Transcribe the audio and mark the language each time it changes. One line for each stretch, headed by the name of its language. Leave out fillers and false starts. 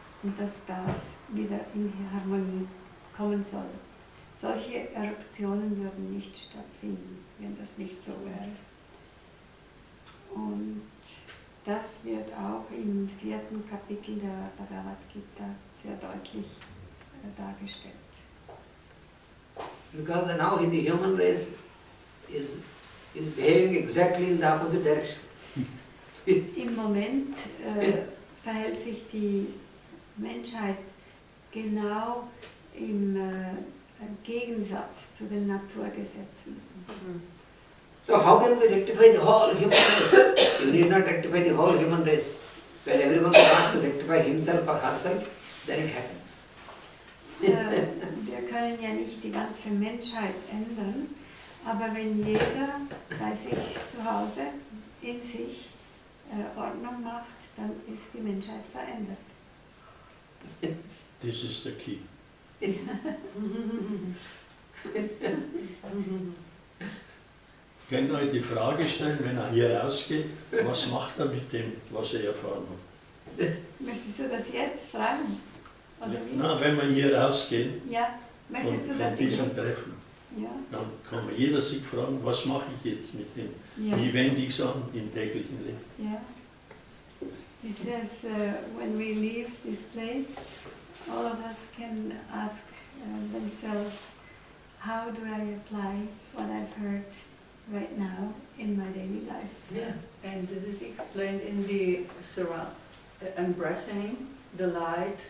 German: und dass das wieder in Harmonie kommen soll. Solche Eruptionen würden nicht stattfinden, wenn das nicht so wäre. Und das wird auch im 4. Kapitel der Bhagavad Gita sehr deutlich dargestellt.
English: Because now the human race is behaving exactly in the opposite direction.
German: Im Moment verhält sich die Menschheit genau im Gegensatz zu den Naturgesetzen.
English: So how can we rectify the whole human race? You need not rectify the whole human race. When everyone starts to rectify himself or herself, then it happens.
German: Wir können ja nicht die ganze Menschheit ändern, aber wenn jeder bei sich zu Hause in sich Ordnung macht, dann ist die Menschheit verändert.
English: This is the key.
German: Könnt ihr euch die Frage stellen, wenn er hier rausgeht, was macht er mit dem, was er erfahren hat? Möchtest du das jetzt fragen? Oder wie? Na, wenn wir hier rausgehen Ja, möchtest du von das diesem jetzt? Treffen, Ja. dann kann man jeder sich fragen, was mache ich jetzt mit dem? Ja. Wie wende ich es an im täglichen Leben?
English: Yeah. He says, when we leave this place, all of us can ask themselves, how do I apply what I've heard right now in my daily life? Yes. And this is explained in the embracing the light